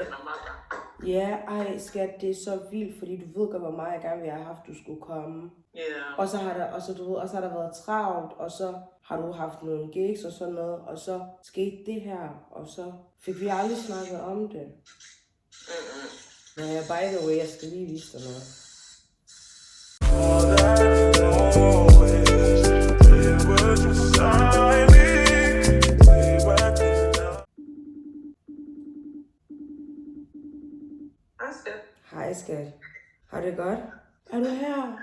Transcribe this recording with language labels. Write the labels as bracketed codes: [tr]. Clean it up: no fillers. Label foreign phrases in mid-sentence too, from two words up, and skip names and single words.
[da] Ja, skat, det er så vildt, fordi du ved godt, hvor meget jeg gerne ville have haft, du skulle komme. Ja. Yeah. Og så har der været travlt, og så har du haft nogle gigs og sådan noget, og så skete det her, og så fik vi aldrig snakket om det. Ja, [en] by the way, [da] jeg skal lige vise dig noget. Hej, skat. Hej, skat. Har det godt? Er du her?